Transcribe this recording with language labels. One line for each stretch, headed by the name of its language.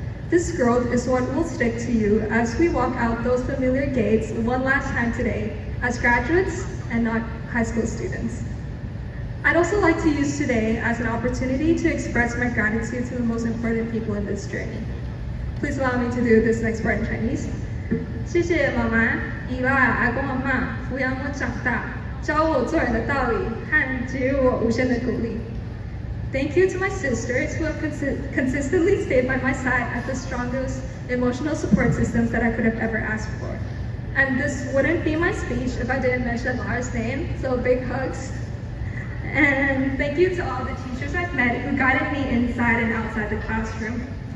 English: This growth is what will stick to you as we walk out those familiar gates one last time today as graduates and not high school students. I'd also like to use today as an opportunity to express my gratitude to the most important people in this journey. Please allow me to do this next part in Chinese.
Chinese: 谢谢妈妈、姨爸、阿公、阿嬷抚养我长大，教我做人的道理，和给予我无限的鼓励。
English: Thank you to my sisters who have consistently stayed by my side as the strongest emotional support systems that I could have ever asked for. And this wouldn't be my speech if I didn't mention Lara's name, so big hugs. And thank you to all the teachers I've met who guided me inside and outside the classroom.